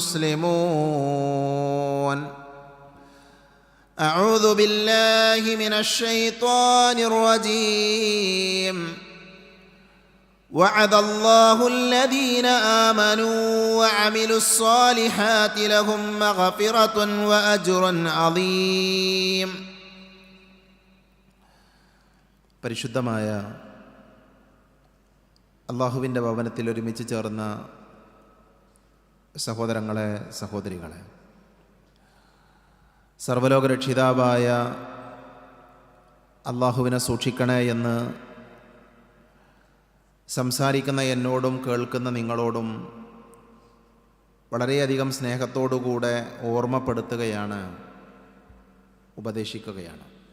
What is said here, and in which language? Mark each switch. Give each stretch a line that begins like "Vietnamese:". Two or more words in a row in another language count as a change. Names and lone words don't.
Arabic: مسلمون أعوذ بالله من الشيطان الرجيم وعد الله الذين آمنوا وعملوا الصالحات لهم مغفرة وأجر عظيم.
Malayalam: പരിശുദ്ധമായ അല്ലാഹുവിൻ്റെ ഭവനത്തിൽ ഒരുമിച്ച് ചേർന്ന സഹോദരങ്ങളെ, സഹോദരികളെ, സർവ്വലോകരക്ഷിതാവായ അല്ലാഹുവിനെ സൂക്ഷിക്കണേ എന്ന് സംസാരിക്കുന്ന എന്നോടും കേൾക്കുന്ന നിങ്ങളോടും വളരെയധികം സ്നേഹത്തോടുകൂടെ ഓർമ്മപ്പെടുത്തുകയാണ്, ഉപദേശിക്കുകയാണ്.